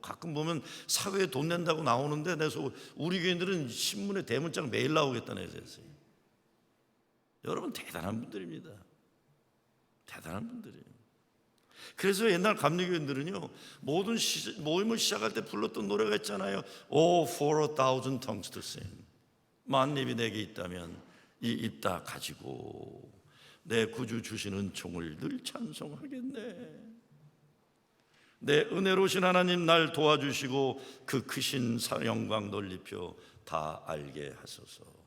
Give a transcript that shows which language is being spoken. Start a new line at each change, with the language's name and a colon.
Korean: 가끔 보면 사회에 돈 낸다고 나오는데, 그래서 우리 교인들은 신문에 대문짝 매일 나오겠다는 해서. 여러분 대단한 분들입니다. 대단한 분들이에요. 그래서 옛날 감리교인들은요, 모든 모임을 시작할 때 불렀던 노래가 있잖아요.
English: Oh, for a thousand tongues to sing.
Korean: 만 입이 내게 있다면 이 입 다 가지고 내 구주 주신 은총을 늘 찬송하겠네. 내 은혜로우신 하나님 날 도와주시고 그 크신 영광 넓히어 다 알게 하소서.